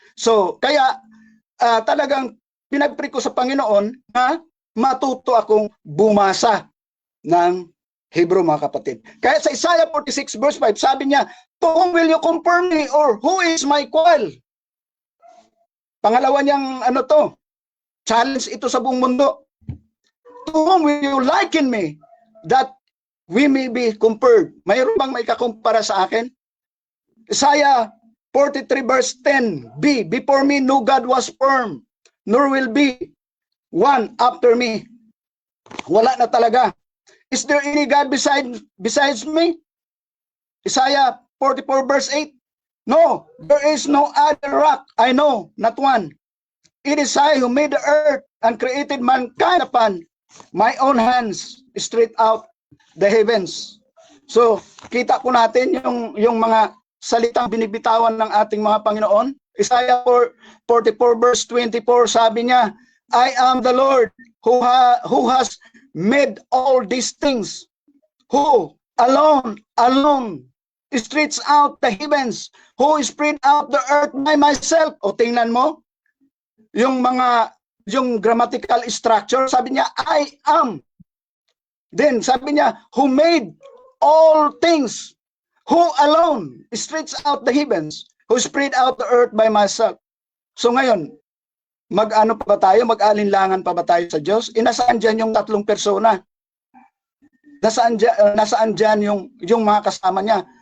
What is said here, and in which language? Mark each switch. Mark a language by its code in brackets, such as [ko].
[tl] So, kaya talagang pinagpray ko sa Panginoon na matuto akong bumasa ng Hebrew, mga kapatid. Kaya sa [en] Isaiah 46 verse 5, [tl] sabi niya, [en] to whom will you compare me or who is my equal? [tl] Pangalawa niyang challenge ito sa buong mundo. [en] To whom will you liken me that we may be compared? [tl] Mayroon bang may kakumpara sa akin? [en] Isaiah 43 verse 10b, before me no God was formed, nor will be one after me. [tl] Wala na talaga. [en] Is there any God besides me? Isaiah 44 verse 8, no, there is no other rock, I know, not one. It is I who made the earth and created mankind upon my own hands, straight out the heavens. [tl] So, kita po natin yung mga salitang binibitawan ng ating mga Panginoon. [en] Isaiah 44 verse 24, [tl] sabi niya, [en] I am the Lord who has made all these things, who alone stretched out the heavens, who spread out the earth by myself. [tl] O tingnan mo, yung [en] grammatical structure, [tl] sabi niya, [en] I am. Then [tl] sabi niya, [en] who made all things, who alone stretched out the heavens, who spread out the earth by myself. [tl] So ngayon, mag-ano pa ba tayo? Mag-alinlangan pa ba tayo sa Diyos? Nasaan dyan yung tatlong persona? Nasaan dyan yung mga kasama niya?